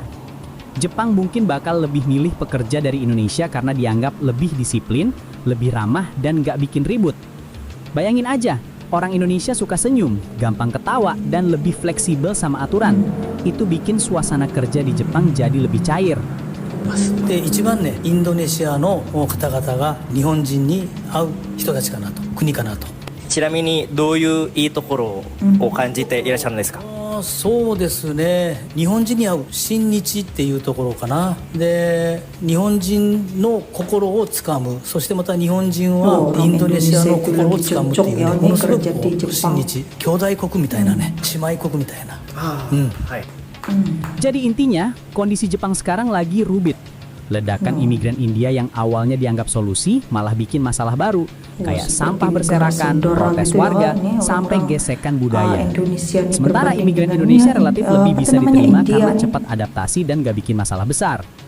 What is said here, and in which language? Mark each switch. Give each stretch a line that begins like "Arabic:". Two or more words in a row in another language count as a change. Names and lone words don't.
Indonesian: Jepang mungkin bakal lebih milih pekerja dari Indonesia karena dianggap lebih disiplin, lebih ramah, dan gak bikin ribut. Bayangin aja, orang Indonesia suka senyum, gampang ketawa, dan lebih fleksibel sama aturan. Itu bikin suasana kerja di Jepang jadi lebih cair.
Japanese: で一番ねインドネシアの方々が日本人に会う人たちかなと国かなと。ちなみにどういういいところを感じていらっしゃるんですか？そうですね、日本人に会う親日っていうところかな。で日本人の心をつかむ、そしてまた日本人はインドネシアの心をつかむっていうね、ものすごくこう親日、兄弟国みたいなね、姉妹国みたいな。はい。
Indonesian: Jadi intinya, kondisi Jepang sekarang lagi rumit. Ledakan imigran India yang awalnya dianggap solusi malah bikin masalah baru. Kayak sampah berserakan, protes warga, sampai gesekan budaya. Sementara imigran Indonesia relatif lebih bisa diterima karena cepat adaptasi dan gak bikin masalah besar.